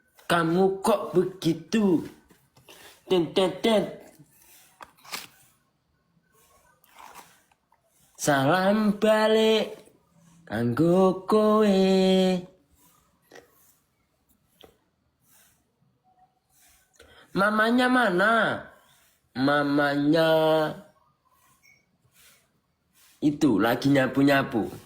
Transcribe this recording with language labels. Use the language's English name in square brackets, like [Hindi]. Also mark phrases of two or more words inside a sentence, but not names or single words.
[Indonesian] Kamu kok begitu? Den den den. [Javanese] Salam balik kanggo kowe. [Indonesian] Mamanya mana? Mamanya itu lagi nyapu-nyapu.